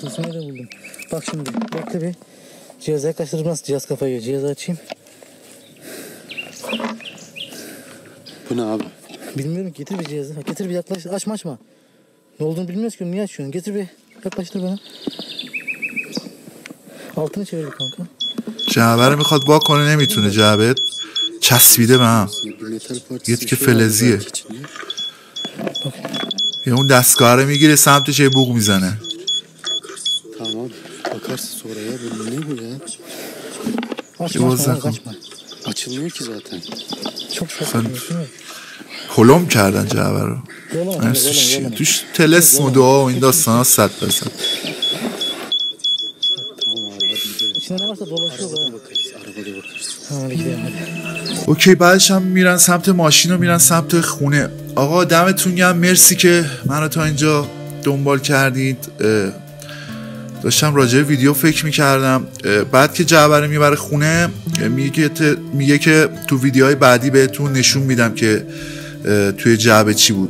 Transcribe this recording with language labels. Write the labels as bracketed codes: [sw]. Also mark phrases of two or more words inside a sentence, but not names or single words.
[tr] Tılsım nerede buldum. Bak şimdi bekle bir. Cihazı yaklaştırmaz. Cihaz kafaya geliyor. Cihazı açayım. Bu ne abi? Bilmiyorum, getir bir cihazı. Getir bir, yaklaş. Açma. Ne olduğunu bilmiyoruz ki. Niye açıyorsun? Getir bir. Yaklaştır bana. Altını çevir bir kanka. [fa] جعبه رو میخواد وا کنه نمیتونه. جعبه چسبیده به هم. [tr] Bir metal parçası. [fa] یه [tr] bir [fa] تیکه [tr] şey var [fa] فلزیه. [tr] belki içinde. [fa] یه اون دستگاه رو میگیره سمتش یه بوق میزنه. [tr] Tamam. Bakarsın sonra ya. Bu ne bu ya? Açma. Açılmıyor ki zaten. Çok saçmalıyorsun. [fa] هلم کردن جعبه رو. [tr] Yola. [fa] توش تلسم و دعا و این داستان ها 100%. [tr] Tamam abi hadi gidelim. İçinde ne varsa dolaşıyor. Arabada bakarız. Arabada bakarız. Hadi gidelim hadi. [fa] اوکی، بعدش هم میرن سمت ماشین و میرن سمت خونه. آقا دمتون گرم، مرسی که منو تا اینجا دنبال کردید. داشتم راجع به ویدیو فکر میکردم. بعد که جعبه رو میبره خونه میگه که تو ویدیوهای بعدی بهتون نشون میدم که توی جعبه چی بود.